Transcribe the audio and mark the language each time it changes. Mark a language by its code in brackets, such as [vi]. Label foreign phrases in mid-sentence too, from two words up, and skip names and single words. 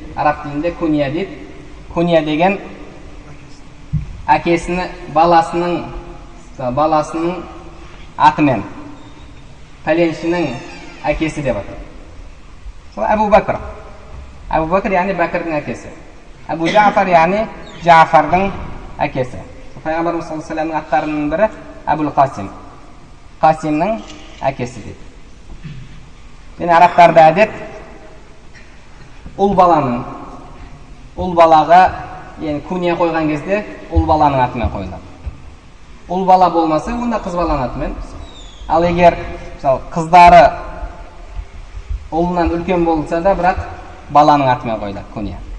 [kk] Араб тілінде кунья дейді. Кунья деген әкесінің баласының атымен. пәленшінің әкесі деп атады. Сол Абу Бәкір. Абу Бәкір яғни Бәкірдің әкесі. Абу Джафар яғни Джафардың әкесі. Пайғамбарымыз [ar] صلى الله عليه وسلم [kk] аттарының бірі Абул Қасим. Қасимның әкесі дейді. Және арабтарда әдет ұл балаға күние қойған кезде ұл баланың атымен қойылады. Ұл бала болмаса, онда қыз баланың атымен. Ал егер қыздары ұлынан үлкен болса да, бірақ баланың атымен қойылады күние.